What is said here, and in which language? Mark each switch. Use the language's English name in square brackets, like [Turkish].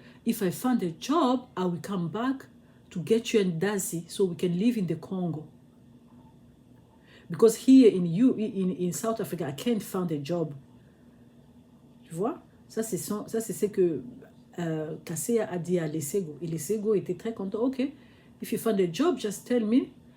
[English] If I find a job, I will come back to get you and Dazi so we can live in the Congo. Because here in South Africa, I can't find a job. [French] Tu vois? Ça, c'est ce que Kassea a dit à Lesego. Et Lesego était très content. [English] OK, if you find a job, just tell me.